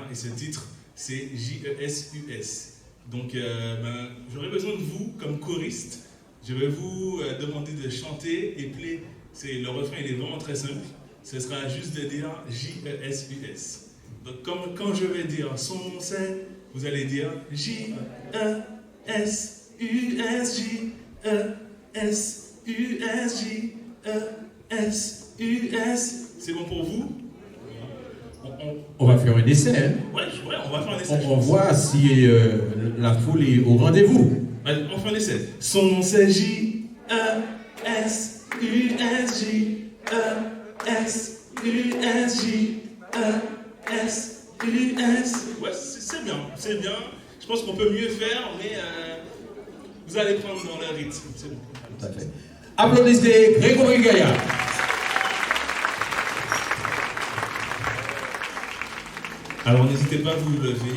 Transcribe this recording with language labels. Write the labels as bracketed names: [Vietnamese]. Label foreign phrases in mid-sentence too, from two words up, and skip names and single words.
[French] Et ce titre, c'est J-E-S-U-S. Donc, j'aurais besoin de vous comme choriste. Je vais vous demander de chanter et le refrain il est vraiment très simple. Ce sera juste de dire J-E-S-U-S. Donc, quand je vais dire son nom c'est, vous allez dire J-E-S-U-S, J-E-S-U-S, J-E-S-U-S. C'est bon pour vous? On va faire un essai. Hein? Ouais, on va faire un essai. On voit si la foule est au rendez-vous. Allez, on fait un essai. Son nom c'est J-E-S-U-S, J-E-S-U-S, J-E-S-U-S. Ouais, c'est bien, c'est bien. Je pense qu'on peut mieux faire, mais vous allez prendre dans le rythme. C'est bon. Tout à fait. Applaudissez Grégory Gaillard. Alors n'hésitez pas à vous lever.